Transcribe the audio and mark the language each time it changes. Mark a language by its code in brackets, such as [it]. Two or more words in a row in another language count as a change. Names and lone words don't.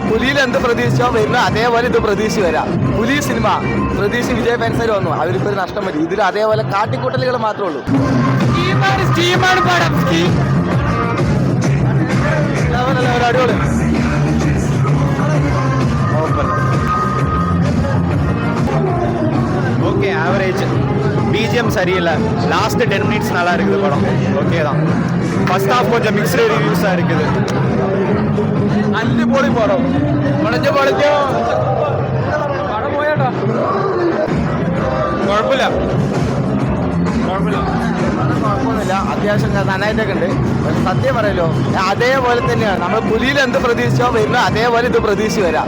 [ml] പുലിയിൽ എന്ത് പ്രതീക്ഷിച്ചോ വരുന്ന അതേപോലെ ഇത് പ്രതീക്ഷിച്ച് വരാം. പുലി സിനിമ പ്രതീക്ഷ വിജയ് ഫാൻസർ വന്നു, അവർക്ക് ഒരു നഷ്ടം പറ്റി. ഇതിൽ അതേപോലെ കാട്ടിക്കൂട്ടലുകൾ മാത്രമേ ഉള്ളൂ. അടിപൊളി. [en] okay average. [ta] பிஜிஎம் சரியில்லை. [en] last 10 minutes [ta] நல்லா இருக்குது படம். ஓகே தான். [en] first half [ta] கொஞ்சம் [en] mixed reviews [ta] இருக்குது. [ml] അടിപൊളി പടം. പടം പോയാട്ടോ. കുഴപ്പമില്ല. കുഴപ്പമൊന്നുമില്ല, അത്യാവശ്യം നന്നായിട്ടൊക്കെ ഉണ്ട്. സത്യം പറയല്ലോ, അതേപോലെ തന്നെയാണ് നമ്മൾ പുലിയിൽ എന്ത് പ്രതീക്ഷിച്ചോ വരുന്ന അതേപോലെ ഇത് പ്രതീക്ഷിച്ച് വരാം.